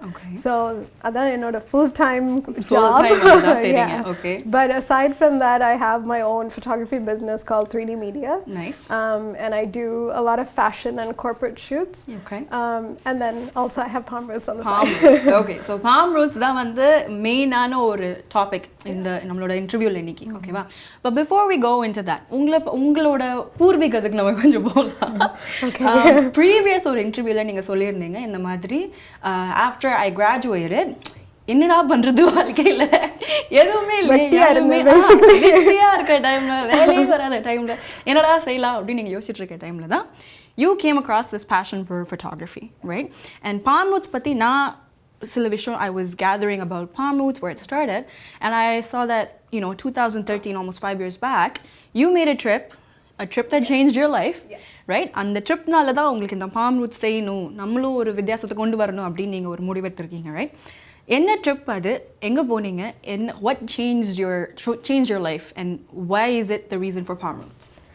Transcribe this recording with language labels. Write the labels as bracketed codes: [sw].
[en] Okay. So that's a full-time job. Full-time, yeah. Okay. But aside from that, I have my own photography business called 3D Media. Nice. And I do a lot of fashion and corporate shoots. Okay. And then also I have palm roots on the palm side. roots. Okay. [ta] So palm roots தான் வந்து மெயினான ஒரு topic இந்த நம்மளோட இன்டர்வியூல இன்னைக்கு. ஓகேவா? [en] But before we go into that, [ta] உங்களோட பூர்வீகத்துக்கு நம்ம கொஞ்சம் போகலாம். [en] Okay. [ta] Previous ஒரு இன்டர்வியூல நீங்க சொல்லியிருந்தீங்க இந்த மாதிரி [en] after I graduated [ta] என்னடா பண்றது வாழ்க்கையில எதுவுமே இல்லை, வெட்டியா இருக்கிற டைம்ல வேலையே வராத டைம்ல என்னடா செய்யலாம் அப்படின்னு நீங்க யோசிச்சுட்டு இருக்க டைம்ல தான் [en] you came across this passion for photography, right? And palm roots [ta] பத்தி நான் சில விஷயம் [en] I was gathering about palm roots, where it started, and I saw that 2013, almost 5 years back, you made a trip that changed your life. Yes. Right? [ta] அந்த ட்ரிப்னால தான் உங்களுக்கு இந்த palm roots செய்யணும், நம்மளும் ஒரு வித்தியாசத்தை கொண்டு வரணும் அப்படின்னு நீங்க ஒரு முடிவெடுத்திருக்கீங்க, right? என்ன ட்ரிப் அது, எங்கே போனீங்க, [en] what changed your life and why is it the reason for palm roots?